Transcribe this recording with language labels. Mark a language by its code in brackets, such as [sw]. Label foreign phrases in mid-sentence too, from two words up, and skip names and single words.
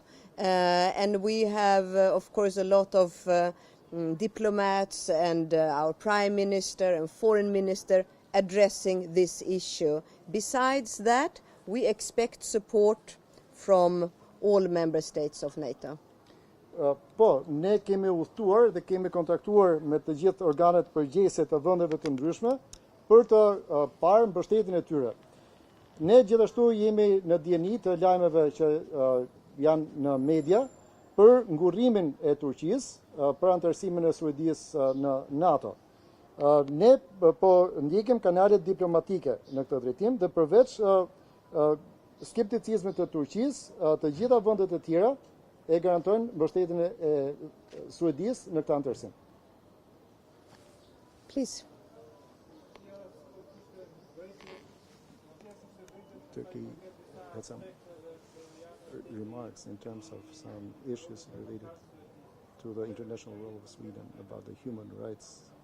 [en] And we have, of course, a lot of diplomats and our Prime Minister and Foreign Minister addressing this issue. Besides that, we expect support from all member states of NATO. [sq] Po, ne kemi udhëtuar dhe kemi kontaktuar me të gjithë organet përgjegjëse të vendeve të ndryshme për të parë mbështetjen e tyre. Ne gjithashtu jemi në dieni të lajmeve që janë në media për ngurrimin e Turqisë për anëtarësimin e Suedisë në NATO. Ne po ndjekim kanalet diplomatike në këtë drejtim dhe përveç skepticizmit të Turqisë, të gjitha vendet e tjera e garantojnë mbështetjen e Suedisë në këtë anëtarësim. [en] Please. Turkey had some remarks in terms of some issues related to the international role of Sweden about the human rights.